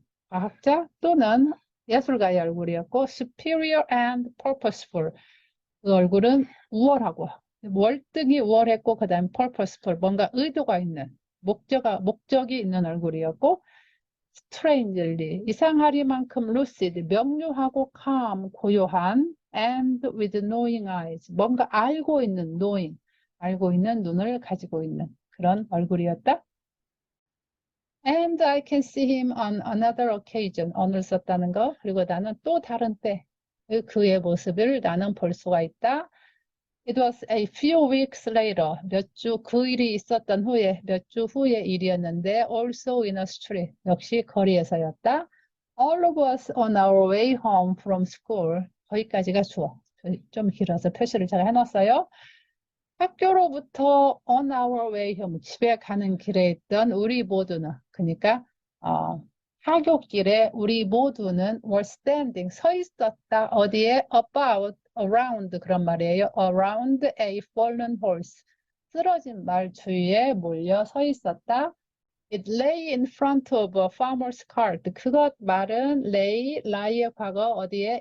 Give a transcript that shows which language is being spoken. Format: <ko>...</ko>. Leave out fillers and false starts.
<ko>과학자 또는 예술가의 얼굴이었고</ko> <en>superior and purposeful</en> <ko>그 얼굴은 우월하고 월등히 우월했고 그 다음 purposeful 뭔가 의도가 있는 목적이 있는 얼굴이었고 strangely 이상하리만큼 lucid 명료하고 calm 고요한</ko> <en>and with knowing eyes</en> <ko>뭔가 알고 있는 knowing 알고 있는 눈을 가지고 있는 그런 얼굴이었다.</ko> <en>And I can see him on another occasion.</en> <ko>on을 썼다는 거. 그리고 나는 또 다른 때 그의 모습을 나는 볼 수가 있다.</ko> <en>It was a few weeks later.</en> <ko>몇 주 그 일이 있었던 후에 몇 주 후의 일이었는데</ko> <en>also in a street.</en> <ko>역시 거리에서였다.</ko> <en>All of us on our way home from school.</en> <ko>거기까지가 주어. 좀 길어서 표시를 제가 해놨어요. 학교로부터</ko> <en>on our way home,</en> <ko>집에 가는 길에 있던 우리 모두는, 그러니까 하굣길에 우리 모두는</ko> <en>were standing,</en> <ko>서 있었다. 어디에? about, around 그런 말이에요.</ko> <en>around a fallen horse,</en> <ko>쓰러진 말 주위에 몰려 서 있었다.</ko> <en>It lay in front of a farmer's cart.</en> <ko>그것 말은 lie의 과거 어디에?</ko>